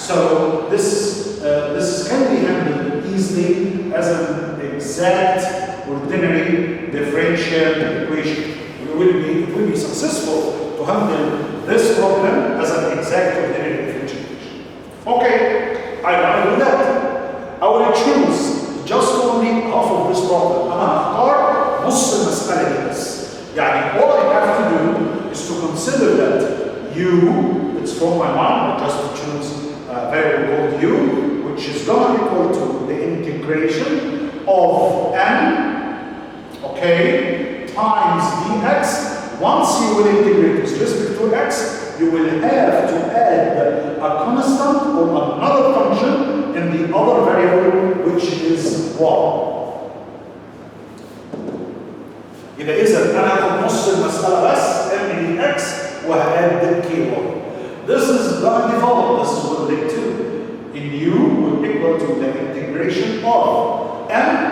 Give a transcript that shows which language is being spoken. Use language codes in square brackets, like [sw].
[en] So this can be handled easily as an exact ordinary differential equation. It will be successful to handle this problem as an exact ordinary differential equation. Okay, I want to do that. I will choose just only half of this problem. [ar] أنا هختار نص المسألة دي بس. يعني [en] all I have to do is to consider that u, it's from my mind, I just choose a variable called u, which is going to equal to the integration of n, okay, times dx. Once you will integrate with respect to x, you will have to add a constant or another function in the other variable, which is y. [ar] يبقى إذا أنا هاخد نص المسألة بس m dx وهقدم ky. [en] This is going to develop. This is what they do. In u will equal to the integration of m.